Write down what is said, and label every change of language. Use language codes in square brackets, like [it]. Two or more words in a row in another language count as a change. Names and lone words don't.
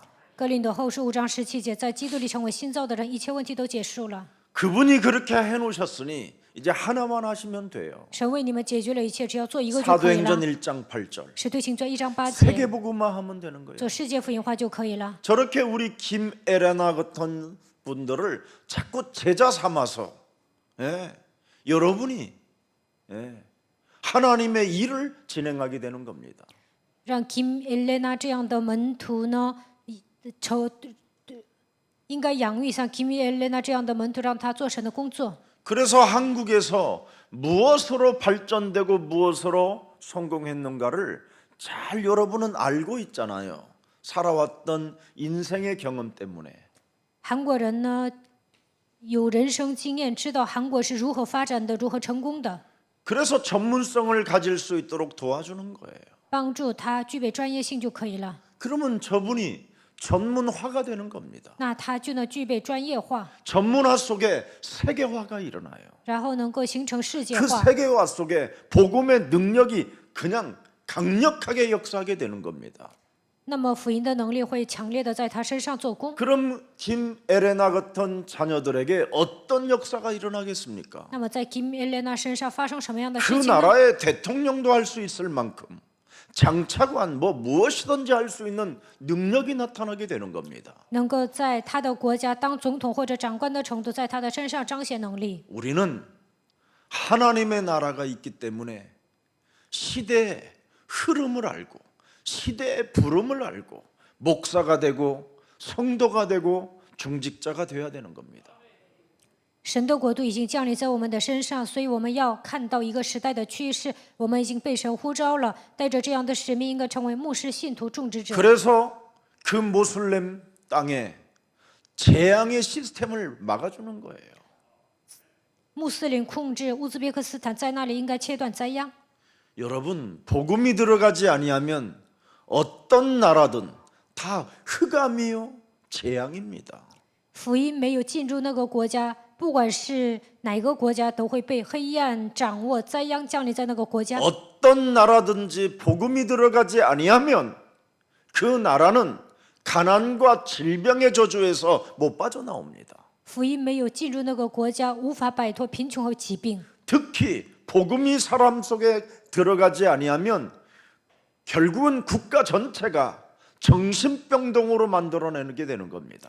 [zh] 哥林多后书5章17节，在基督里成为新造的人，一切问题都结束了。 [ko] 그분이 그렇게 해놓으셨으니 이제 하나만 하시면 돼요. [zh] 神为你们解决了一切，只要做一个就可以 [ko] 사도행전 [zh] 了。 [ko] 1장 8절 [zh] 使徒行传1章8节， [ko] 세계복음화 하면 되는 거예요. [zh] 做世界福音化就可以了。 [ko] 저렇게 우리 김에레나 같은 분들을 자꾸 제자 삼아서 여러분이 하나님의 일을 진행하게 되는 겁니다. [zh] 让 Kim Elena 这样的门徒呢，应该养育像 Kim Elena 这样的门徒，让他做神的工作。 [ko] 그래서 한국에서 무엇으로 발전되고 무엇으로 성공했는가를 잘 여러분은 알고 있잖아요. 살아왔던 인생의 경험 때문에. [zh] 韩国人呢，有人生经验，知道韩国是如何发展的，如何成功的， [ko] 그래서 전문성을 가질 수 있도록 도와주는 거예요. [zh] 帮助他具备专业性就可以了。 [ko] 그러면 저분이 전문화가 되는 겁니다. [zh] 那他就能具备专业化， [ko] 전문화 속에 세계화가 일어나요. [zh] 然后能够形成世界 그 化。 [ko] 세계화 속에 복음의 능력이 그냥 강력하게 역사하게 되는 겁니다. [zh] 那么福音的能力会强烈的在他身上做工。 [ko] 그럼 김에레나 같은 자녀들에게 어떤 역사가 일어나겠습니까? [zh] 那么在 Kim Elena 身上发生什么样的 그 事情呢？ [ko] 나라의 대통령도 할 수 있을 만큼 장차관 무엇이든지 할 수 있는 능력이 나타나게 되는 겁니다. [zh] 能够在他的国家当总统或者长官的程度，在他的身上彰显能力。 [ko] 우리는 하나님의 나라가 있기 때문에 시대의 흐름을 알고 시대의 부름을 알고 목사가 되고 성도가 되고 중직자가 되어야 되는 겁니다. [zh] 神的国度已经降临在我们的身上，所以我们要看到一个时代的趋势。我们已经被神呼召了，带着这样的使命，应该成为牧师、信徒、种植者。 [ko] 그래서 그 모슬렘 땅에 재앙의 시스템을 막아주는 거예요. [zh] 穆斯林控制乌兹别克斯坦，在那里应该切断灾殃。 [ko] 여러분 복음이 들어가지 아니하면 어떤 나라든 다 흑암이요 재앙입니다. [zh] 福音没有进入那个国家，不管是哪个国家，都会被黑暗掌握，灾殃降临在那个国家。 [ko] 어떤 나라든지 복음이 들어가지 아니하면 그 나라는 가난과 질병의 저주에서 못 빠져나옵니다. [zh] 福音没有进入那个国家，无法摆脱贫穷和疾病。 [ko] 특히 복음이 사람 속에 들어가지 아니하면 결국은 국가 전체가 정신병동으로 만들어내게 되는 겁니다.